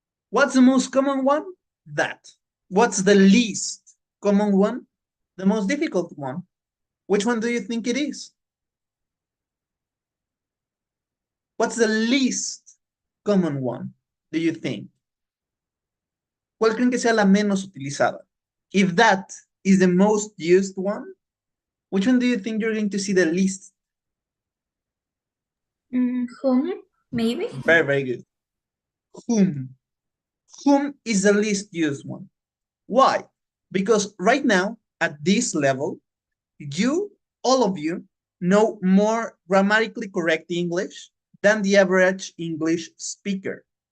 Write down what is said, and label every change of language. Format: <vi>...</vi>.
<en>What's the most common one? That. What's the least common one? The most difficult one. Which one do you think it is? What's the least common one, do you think?</en> <es>¿Cuál creen que sea la menos utilizada?</es> <en>If that is the most used one, which one do you think you're going to see the least? Whom, maybe? Very, very good. Whom. Whom is the least used one. Why? Because right now, at this level, all of you, know more grammatically correct English than the average English speaker.</en>